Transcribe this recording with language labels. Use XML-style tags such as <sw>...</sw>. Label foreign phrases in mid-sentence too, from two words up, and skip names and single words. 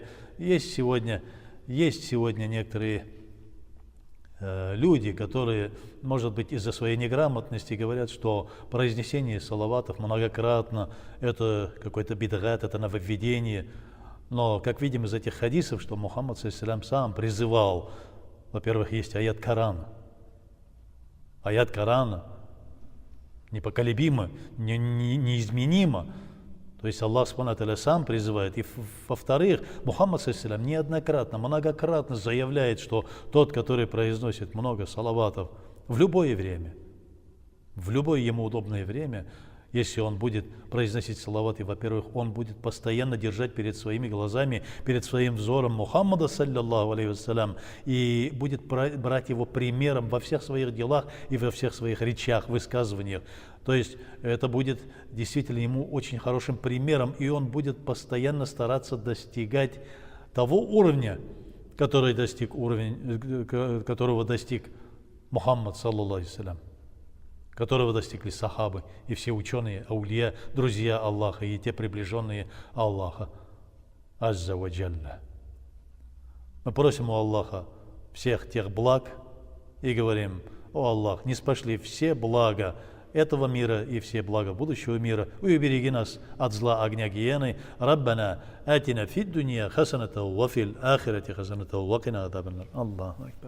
<ru>Есть сегодня некоторые люди, которые, может быть, из-за своей неграмотности говорят, что произнесение салаватов многократно это какой-то бидгат, это нововведение. Но, как видим из этих хадисов, что Мухаммад саллаллаху сам призывал, во-первых, есть аят Корана. Аят Корана непоколебимо, неизменимо. То есть Аллах</ru> <ar>سبحانه وتعالى</ar> <ru>сам призывает. И во-вторых, Мухаммад саллаллаху неоднократно, многократно заявляет, что тот, который произносит много салаватов в любое время, в любое ему удобное время, если он будет произносить салаваты, во-первых, он будет постоянно держать перед своими глазами, перед своим взором Мухаммада,</ru> <ar>صلى الله عليه وسلم,</ar> <ru>и будет брать его примером во всех своих делах и во всех своих речах, высказываниях. То есть это будет действительно ему очень хорошим примером, и он будет постоянно стараться достигать того уровня, которого достиг Мухаммад,</ru> <ar>صلى الله عليه وسلم,</ar> <ru>которого достигли сахабы и все ученые, аулия, друзья Аллаха и те приближенные Аллаха.</ru> <ar>عز وجل.</ar> <ru>Мы просим у Аллаха всех тех благ и говорим: о Аллах, ниспошли все блага этого мира и все блага будущего мира, и убереги нас от зла огня гиены.</ru> <ar>ربنا آتنا في الدنيا حسنة وفي الآخرة حسنة وقنا عذاب النار. الله أكبر.</ar>